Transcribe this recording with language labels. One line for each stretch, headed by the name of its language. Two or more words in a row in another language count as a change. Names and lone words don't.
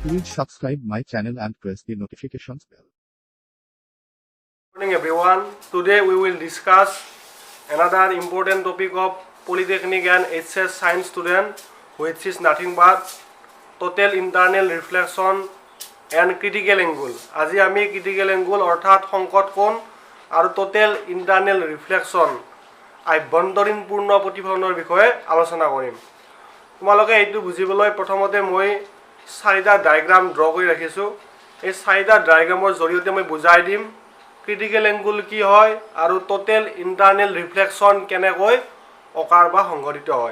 English: subscribe my channel and press the notifications bell. Good morning everyone. Today we will discuss another important topic of Polytechnic and HS Science student, which is nothing but total internal reflection and critical angle.
Assamese: আজি আমি
English: critical angle
Assamese: অর্থাৎ সংকট কোণ আৰু
English: total internal reflection
Assamese: আভ্যন্তৰীণ পূৰ্ণ প্ৰতিফলনৰ বিষয়ে আলোচনা কৰিম। তোমালোকে এইটো বুজিবলৈ প্ৰথমতে মই চাৰিটা
English: diagram draw
Assamese: কৰি ৰাখিছো। এই চাৰিটা ডায়াগ্ৰামৰ জৰিয়তে মই বুজাই দিম
English: critical angle
Assamese: কি হয় আৰু
English: total internal reflection
Assamese: কেনেকৈ অকাৰ বা সংঘটিত হয়।